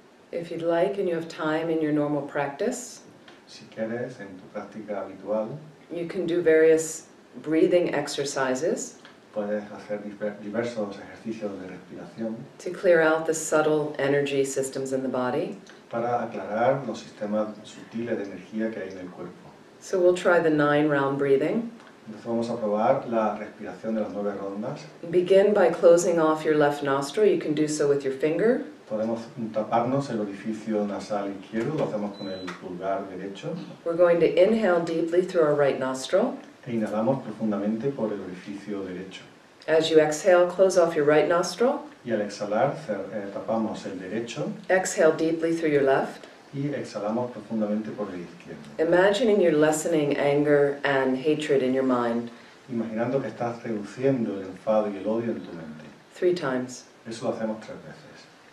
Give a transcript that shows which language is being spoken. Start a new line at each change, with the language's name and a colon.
English: If you'd like and you have time in your normal practice,
Spanish: Si quieres, en tu práctica habitual,
English: you can do various breathing exercises
Spanish: puedes hacer diversos ejercicios de respiración
English: to clear out the subtle energy systems in the body.
Spanish: para aclarar los sistemas sutiles de energía que hay en el cuerpo.
English: So we'll try the 9-round breathing.
Spanish: Entonces vamos a probar la respiración de las 9 rondas.
English: Begin by closing off your left nostril. You can do so with your finger.
Spanish: Podemos taparnos el orificio nasal izquierdo, lo hacemos con el pulgar derecho.
English: We're going to inhale deeply through our right nostril.
Spanish: E inhalamos profundamente por el orificio derecho.
English: As you exhale, close off your right nostril.
Spanish: Y al exhalar, tapamos el derecho
English: Exhale deeply through your left.
Spanish: y exhalamos profundamente por el izquierdo.
English: Imagining you're lessening anger and hatred in your mind
Spanish: Imaginando que estás reduciendo el enfado y el odio en tu mente.
English: 3 times.
Spanish: Eso lo hacemos 3 veces.